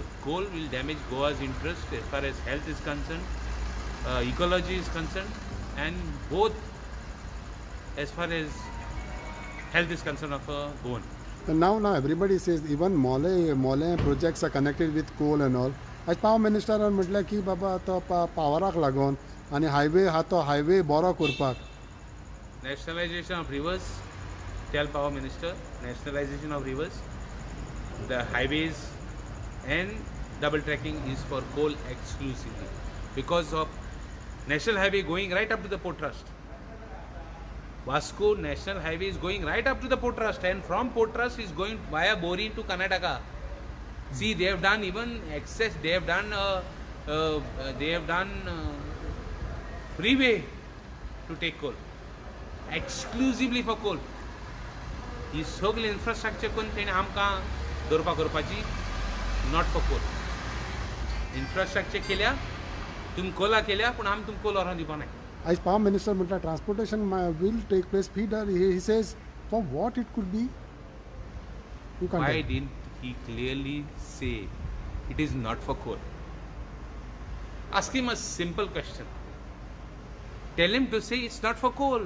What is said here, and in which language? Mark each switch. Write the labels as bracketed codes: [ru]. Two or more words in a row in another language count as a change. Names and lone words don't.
[en] Coal will damage Goa's interest as far as health is concerned, ecology is concerned, and both as far as health is concerned of Goan. And now everybody says even Mole projects are connected with coal and all. [kok] आज पावर मिनिस्टरान म्हटलें की बाबा तो पावराक लागून आनी हायवे हा तो हायवे बरो करपाक. [en] Nationalization of rivers, tell Power Minister, nationalization of rivers, the highways and double tracking is for coal exclusively because of National Highway going right up to the Port Trust. Vasco National Highway is going right up to the Port Trust and from Port Trust is going via Bori to Karnataka. See, they have done even access, they have done freeway to take coal. Exclusively for coal. [kok] ही सगळी इन्फ्रास्ट्रक्चर करून तेणें आमकां दवरपा करपाची [en] not for coal. [kok] इन्फ्रास्ट्रक्चर केल्या तुमी कोला केल्या पूण आमी तुमकां कोल व्हरोन दिवपा नाय. आज पावर मिनिस्टर म्हटलं [en] transportation will take place feeder. He says for what it could be. You can't Why tell. didn't he clearly say it is not for coal? Ask him a simple question. Tell him to say it's not for coal.